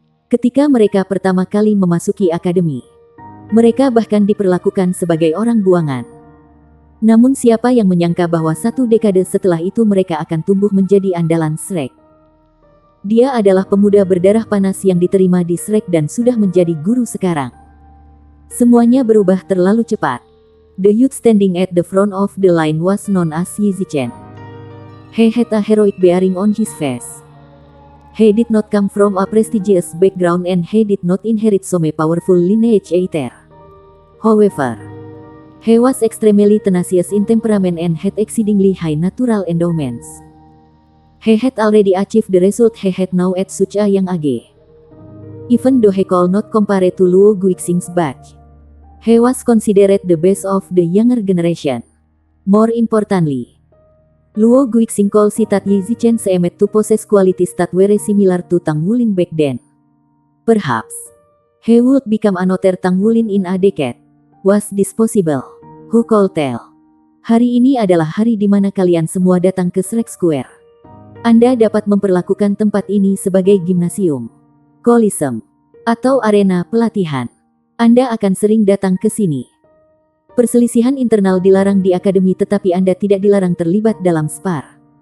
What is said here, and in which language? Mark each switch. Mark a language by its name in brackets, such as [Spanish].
[Indonesian] Ketika mereka pertama kali memasuki akademi, mereka bahkan diperlakukan sebagai orang buangan. Namun siapa yang menyangka bahwa satu dekade setelah itu mereka akan tumbuh menjadi andalan Shrek. Dia adalah pemuda berdarah panas yang diterima di Shrek dan sudah menjadi guru sekarang. Semuanya berubah terlalu cepat. [English] The youth standing at the front of the line was known as Yi Zichen. He had a heroic bearing on his face. He did not come from a prestigious background and he did not inherit some powerful lineage either. However, he was extremely tenacious in temperament and had exceedingly high natural endowments. He had already achieved the result he had now at such a young age. Even though he could not compare to Luo Guixing's batch, he was considered the best of the younger generation. More importantly, Luo Guixing called that Yi Zichen seemed to possess qualities that were similar to Tang Wulin back then. Perhaps, he would become another Tang Wulin in a decade. Was this possible? Who could tell? [Indonesian] Hari ini adalah hari di mana kalian semua datang ke Shrek Square. Anda dapat memperlakukan tempat ini sebagai gimnasium, kolisem, atau arena pelatihan. Anda akan sering datang ke sini. Perselisihan internal dilarang di akademi tetapi Anda tidak dilarang terlibat dalam spar.